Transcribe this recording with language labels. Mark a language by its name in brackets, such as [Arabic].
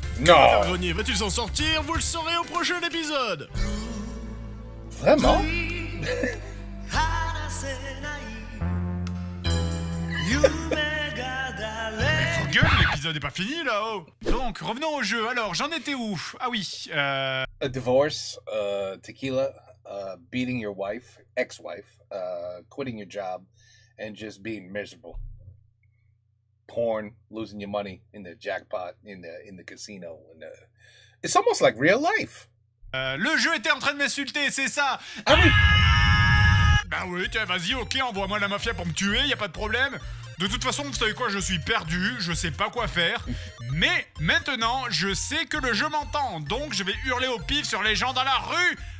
[French] Non. Grenier va-t-il s'en sortir? Vous le saurez au prochain épisode. Vraiment? Faut gueule, l'épisode est pas fini là-haut. Donc, revenons au jeu. Alors, j'en étais où? Ah oui, [English] A divorce, tequila, beating your wife, ex-wife, quitting your job, and just being miserable. Porn, losing your money in the jackpot, in the casino. It's almost like real life. [French] le jeu était en train de m'insulter, c'est ça. Ah oui. Bah oui, tiens, vas-y, ok, envoie-moi la mafia pour me tuer, y a pas de problème. De toute façon, vous savez quoi, je suis perdu, je sais pas quoi faire. Mais maintenant, je sais que le jeu m'entend, donc je vais hurler au pif sur les gens dans la rue.